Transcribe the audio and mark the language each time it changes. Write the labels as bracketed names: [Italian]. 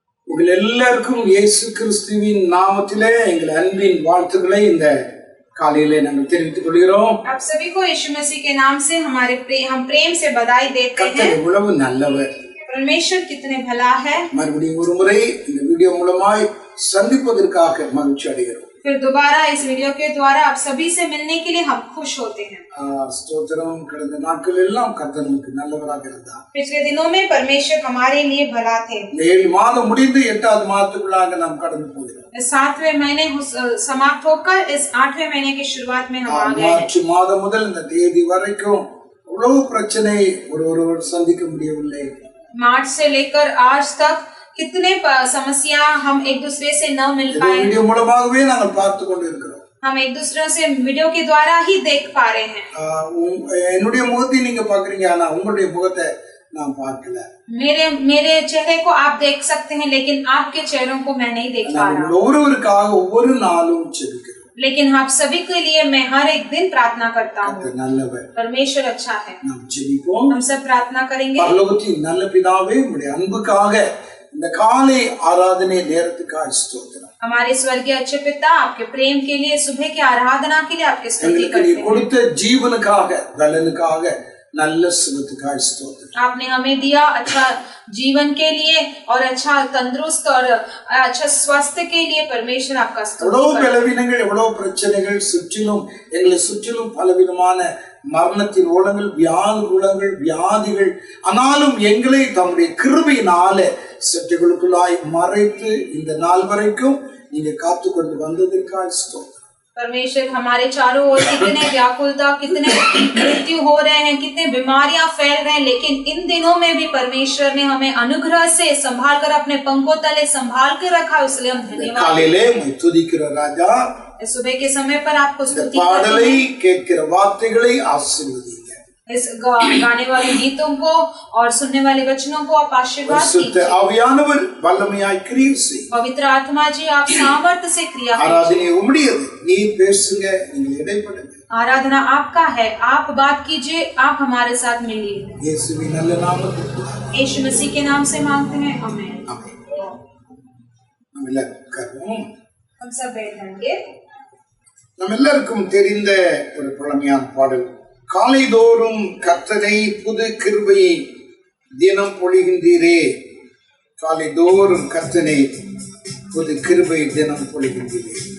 [Tamil] உங்கள் எல்லாருக்கும் இயேசு கிறிஸ்துவின் நாமத்திலே எங்கள் அன்பின் வாழ்த்துக்களை இந்த காலையிலே நாங்கள் தெரிவித்துக் கொள்கிறோம். [Hindi] आप सभी को यीशु मसीह के नाम से हम प्रेम से बधाई देते हैं. [Tamil] கர்த்தர் எவ்வளவு நல்லவர், [Hindi] परमेश्वर कितने भला है. [Tamil] மறுபடியும் ஒரு முறை இந்த வீடியோ மூலமாய் சந்திப்பதற்காக மகிழ்ச்சி அடைகிறோம். [Hindi] फिर दोबारा इस वीडियो के द्वारा आप सभी से मिलने के लिए हम खुश होते हैं. [Tamil] ஸ்தோத்திரம். கடந்த நாட்கள் எல்லாம் கர்த்தர் நமக்கு நல்லவராக இருந்தார். [Hindi] पिछले दिनों में परमेश्वर हमारे लिए भला थे. [Tamil] 7 மாதம் முடிந்து 8வது மாதத்துக்குள்ளாக நாம் கடந்து போகிறோம். [Hindi] 7वें महीने समाप्त होकर इस 8वें महीने की शुरुआत में हम आ गए. [Tamil] மார்ச் மாதம் முதல் இந்த தேதி வரைக்கும் அவ்வளவு பிரச்சனை ஒருவர் சந்திக்க முடியவில்லை. [Hindi] मार्च से लेकर आज तक कितने समस्या हम एक दूसरे से न मिल पाए. [Tamil] वीडियो மூலமாகவே நாங்கள் பார்த்து கொண்டிருக்கிறோம். [Hindi] हम एक दूसरे से वीडियो के द्वारा ही देख पा रहे हैं. [Tamil] என்னுடைய முகத்தை நீங்க பாக்குறீங்க, ஆனா உங்களுடைய முகத்தை நான் பார்க்கல. [Hindi] मेरे चेहरे को आप देख सकते हैं, लेकिन आपके चेहरों को मैं नहीं देख पा रहा. [Tamil] ஒவ்வொருவருக்காக ஒவ்வொரு நாளும் ஜெபிக்கிறோம். [Hindi] लेकिन आप सभी के लिए मैं हर एक दिन प्रार्थना करता हूँ. परमेश्वर अच्छा है. हम सब प्रार्थना करेंगे. [Tamil] பரலோகத்தின் நல்ல பிதாவே, உம்முடைய அன்புக்காக இந்த காலை ஆராதனை நேரத்துக்காக ஸ்தோத்திரம். [Hindi] हमारे स्वर्गीय अच्छे पिता, आपके प्रेम के लिए, सुबह की आराधना के लिए आपके स्तुति करते हैं. [Tamil] கொடுத்த ஜீவனுக்காக, பலனுக்காக, நல்ல சுகத்துக்காக ஸ்தோத்திரம். [Hindi] आपने हमें दिया अच्छा जीवन के लिए और अच्छा तंदुरुस्त और अच्छा स्वास्थ्य के लिए परमेश्वर आपका स्तुति. [Tamil] எவ்வளவு பலவீனங்கள், எவ்வளவு பிரச்சனைகள் சுற்றிலும் எங்களை சுற்றிலும் பலவிதமான மரணத்தின் ஓலங்கள், வியாதிகள், ஆனாலும் எங்களை தம்முடைய கிருபையினாலே சற்றுகளுக்குள்ளாய் மறைத்து இந்த நாள் வரைக்கும் நீங்க காத்து கொண்டு வந்ததற்காக ஸ்தோத்திரம். [Hindi] परमेश्वर हमारे चारों ओर कितने व्याकुलता, कितने मृत्यु हो रहे हैं, कितने बीमारियां फैल रहे हैं, लेकिन इन दिनों में भी परमेश्वर ने हमें अनुग्रह से संभाल कर अपने पंखों तले संभाल कर रखा, इसलिए हम धन्यवाद. [Tamil] காலையிலே துதிக்கிற ராஜா, [Hindi] सुबह के समय पर आपको स्तुति [Tamil] பாடலை கேட்கிற வார்த்தைகளை ஆசீர்வதிங்க. [Hindi] इस गाने वाले गीतों को और सुनने वाले वचनों को आप आशीर्वाद कीजिए. [Tamil] ஆவியானவர் வல்லமையாய் கிரியை செய்யுங்க. [Hindi] पवित्र आत्मा जी आप सामर्थ्य से क्रिया कीजिए. आराधना [Tamil] उमड़ियது, நீ பேசுங்க, நீங்க இடைப்படுங்க. [Hindi] आराधना आपका है, आप बात कीजिए, आप हमारे साथ मिलिए. [Tamil] இயேசுவின் நல்ல நாமத்தில் [Hindi] यीशु मसीह के नाम से मांगते हैं, आमीन. हम [Tamil] எல்லாரும் [Hindi] हम सब बैठेंगे. [Tamil] நம்ம எல்லாருக்கும் தெரிந்த ஒரு பழமையான பாடல், காலைதோறும் கர்த்தரை புது கிருபையை தினம் பொழிகின்றீரே. காலைதோறும் கர்த்தரை புது கிருபை தினம் பொழிகின்றீரே.